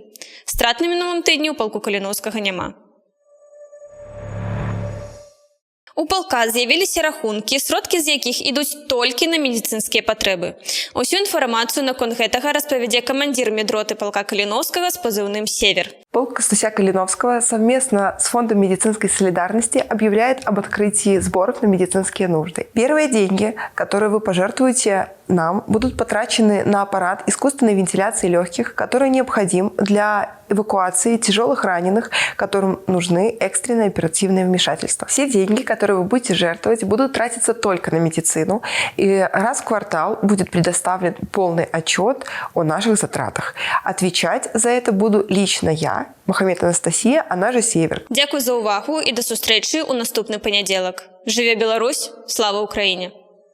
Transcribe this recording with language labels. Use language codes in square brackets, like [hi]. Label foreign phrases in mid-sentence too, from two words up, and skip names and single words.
[be] Страт на мінулым тыдні ў палку Каліноўскага няма. У палка з'явіліся рахункі, сродкі з якіх ідуць толькі на медыцынскія патрэбы. Усю інфармацыю наконт гэтага распавядзе камандзір медроты палка Каліноўскага з пазыўным «Север». [ru] Полк Костуся Калиновского совместно с Фондом медицинской солидарности объявляет об открытии сборов на медицинские нужды. Первые деньги, которые вы пожертвуете нам, будут потрачены на аппарат искусственной вентиляции легких, который необходим для эвакуации тяжелых раненых, которым нужны экстренные оперативные вмешательства. Все деньги, которые вы будете жертвовать, будут тратиться только на медицину, и раз в квартал будет предоставлен полный отчет о наших затратах. Отвечать за это буду лично я, Махамед Анастасія, она же Север. [uk] Дякую за увагу [be] і до сустрэчы ў наступны панядзелак. Жыве Беларусь! Слава Украіне!